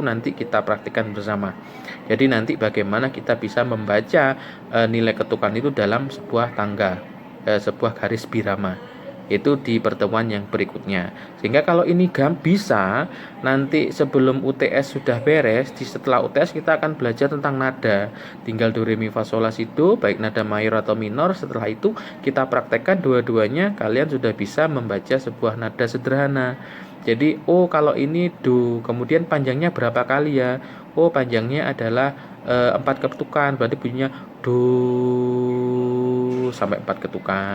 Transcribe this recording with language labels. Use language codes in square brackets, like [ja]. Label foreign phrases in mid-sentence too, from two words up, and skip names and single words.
[id] Nanti kita praktikkan bersama. Jadi nanti bagaimana kita bisa membaca nilai ketukan itu dalam sebuah tangga, sebuah garis birama. Itu di pertemuan yang berikutnya. Sehingga kalau ini bisa nanti sebelum UTS sudah beres, setelah UTS kita akan belajar tentang nada. Tinggal do re mi fa sol la si do, baik nada mayor atau minor. Setelah itu kita praktekkan dua-duanya, kalian sudah bisa membaca sebuah nada sederhana. Jadi, oh kalau ini do, kemudian panjangnya berapa kali ya? Oh panjangnya adalah 4 ketukan, berarti bunyinya do sampai 4 ketukan.